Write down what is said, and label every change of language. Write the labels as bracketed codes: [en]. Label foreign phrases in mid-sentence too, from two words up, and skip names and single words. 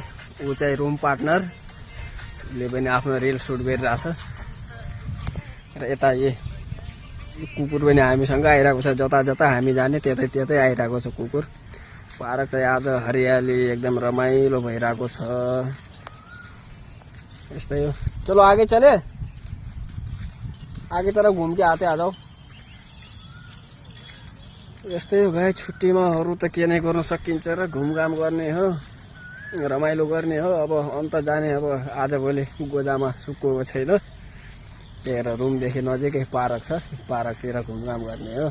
[ne] ऊ चाहिँ [en] room partner, [ne] उसले पनि आफ्नो रिल सुट गरिरहेछ। र यता कुकुर पनि हामीसँग आइरहेको छ। जता जता हामी जाने त्यतै त्यतै आइरहेको छ कुकुर। पार्क चाहिँ आज हरियाली एकदम रमाइलो भइरहेको छ। यस्तै हो। [hi] चलो आगे चले, आगे तरफ घुम के आते आ जाओ। [ne] यस्तै हो भाइ, छुट्टीमा अरु त के नै गर्न सकिन्छ र, घुमघाम गर्ने हो, रमाइलो गर्ने हो। अब अन्त जाने, अब आजभोलि गोजामा सुक्को छैन। त्यही भएर रुमदेखि नजिकै पार्क छ, पार्कतिर घुमघाम गर्ने हो।